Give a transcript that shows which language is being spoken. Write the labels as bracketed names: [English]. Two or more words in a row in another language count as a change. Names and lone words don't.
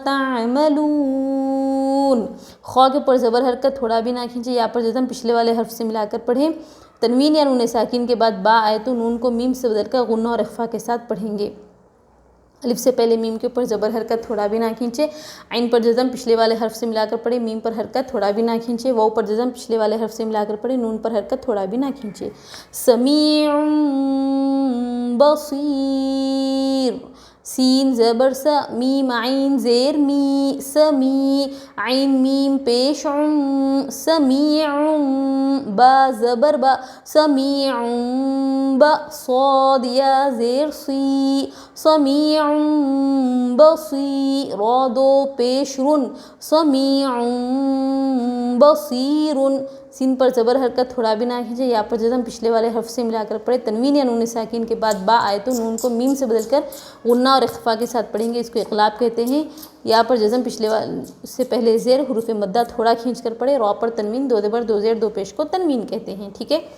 [Urdu] تعملون خوا کے پر زبر حرکت تھوڑا بھی نہ کھینچے یا پر جزم پچھلے والے حرف سے ملا کر پڑھیں تنوین یا نون ساکن کے بعد با آئے تو نون کو میم سے بدل کر غنہ اور اخفا کے ساتھ پڑھیں گے الف سے پہلے میم کے اوپر زبر حرکت تھوڑا بھی نہ کھینچے عین پر جزم پچھلے والے حرف سے ملا کر پڑھے میم پر حرکت تھوڑا بھی نہ کھینچے واو پر جزم پچھلے والے حرف سے ملا کر پڑھے نون پر حرکت تھوڑا بھی نہ کھینچے سمیع بصیر سین زبر سا میم عین زیر می سمی عین میم پیش سمیع با زبر با سمیع با صاد یا زیر سی سمیع بصیر را دو پیش رن سمیع بصیر سین پر زبر حرکت تھوڑا بھی نہ کھینچے یا پر جزم پچھلے والے حرف سے ملا کر پڑھے تنوین یا نون ساکن کے بعد با آئے تو نون کو میم سے بدل کر غنہ اور اخفا کے ساتھ پڑھیں گے اس کو اقلاب کہتے ہیں یا پر جزم پچھلے سے پہلے زیر حروف مدہ تھوڑا کھینچ کر پڑھے را پر تنوین دو زبر دو زیر دو پیش کو تنوین کہتے ہیں ٹھیک ہے